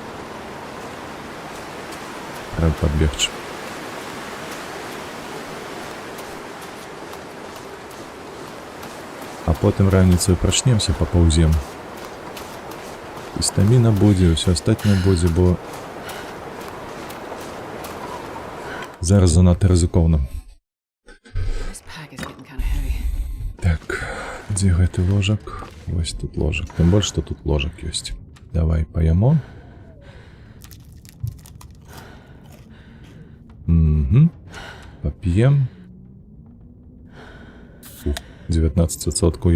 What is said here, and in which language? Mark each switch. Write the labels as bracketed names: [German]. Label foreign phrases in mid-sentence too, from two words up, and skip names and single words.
[Belarusian] Трэба падбегчы. А потым раніцаю прачнемся, папаўзем. І стаміна будзе, ўсё астатняе будзе, бо зараз занадта рызыкоўна. [English] This pack is getting kind of heavy. [Belarusian] Так, дзе гэты ложак? Вось тут ложак. Тым больш, што тут ложак ёсць. Давай паяму. Поп'ем. 19%.